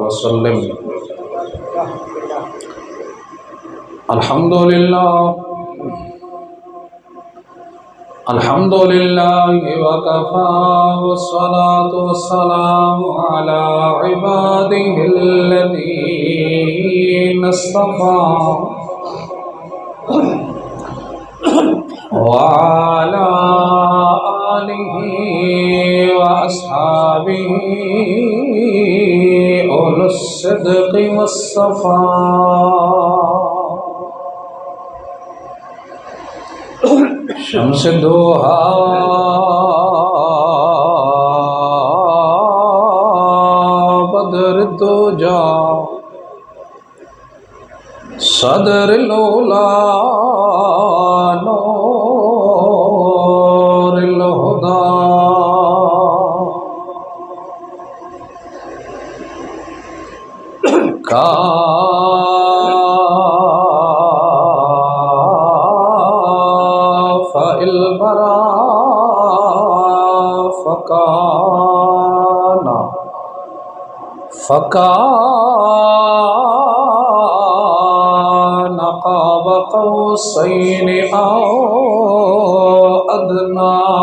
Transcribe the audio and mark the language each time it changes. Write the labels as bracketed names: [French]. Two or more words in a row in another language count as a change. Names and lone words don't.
[Arabic] وسلم. الحمد لله وكفى والصلاة والسلام على عباده الذين اصطفى وعلى آله وأصحابه أولي الصدق والصفا. شمس ضحى بدر دجى صدر لولا نور هدى. كافل ورى فكان قاب قوسين أو أدنى.